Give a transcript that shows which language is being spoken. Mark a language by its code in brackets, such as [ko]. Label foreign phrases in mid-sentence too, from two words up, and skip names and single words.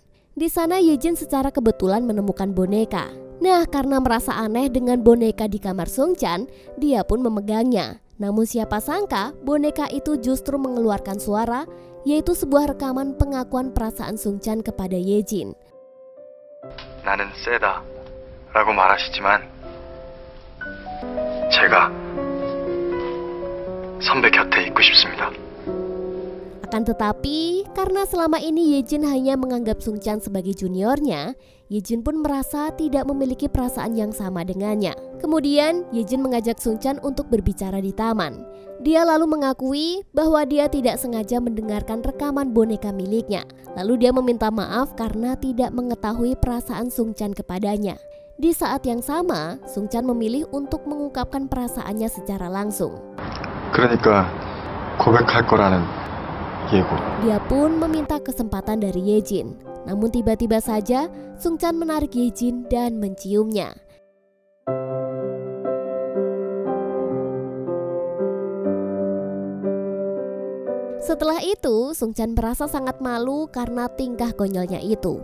[id] Di sana Yejin secara kebetulan menemukan boneka. Nah, karena merasa aneh dengan boneka di kamar Sungchan, dia pun memegangnya. Namun siapa sangka boneka itu justru mengeluarkan suara, yaitu sebuah rekaman pengakuan perasaan Sungchan kepada Yejin. [ko] 나는 세다 라고 말하시지만 제가 선배 곁에 있고 싶습니다. [id] Akan tetapi, karena selama ini Yejin hanya menganggap Sungchan sebagai juniornya, Yejin pun merasa tidak memiliki perasaan yang sama dengannya. Kemudian, Yejin mengajak Sungchan untuk berbicara di taman. Dia lalu mengakui bahwa dia tidak sengaja mendengarkan rekaman boneka miliknya. Lalu dia meminta maaf karena tidak mengetahui perasaan Sungchan kepadanya. Di saat yang sama, Sungchan memilih untuk mengungkapkan perasaannya secara langsung. [ko] 그러니까 고백할 거라는 예고. [id] Dia pun meminta kesempatan dari Yejin. Namun tiba-tiba saja Sungchan menarik Yejin dan menciumnya. Setelah itu, Sungchan merasa sangat malu karena tingkah konyolnya itu.